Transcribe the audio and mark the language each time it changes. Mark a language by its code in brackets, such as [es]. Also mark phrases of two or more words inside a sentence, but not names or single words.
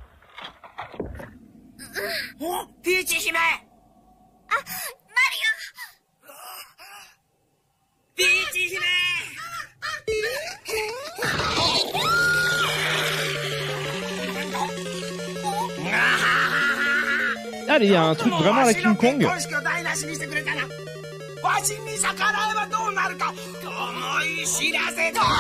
[ja] お、ピーチ姫。あ、マリオ。ピーチ姫。 [fr] Allez, il y a un truc vraiment à la King Kong. [ja] わしに逆らえばどうなるか思い知らせと。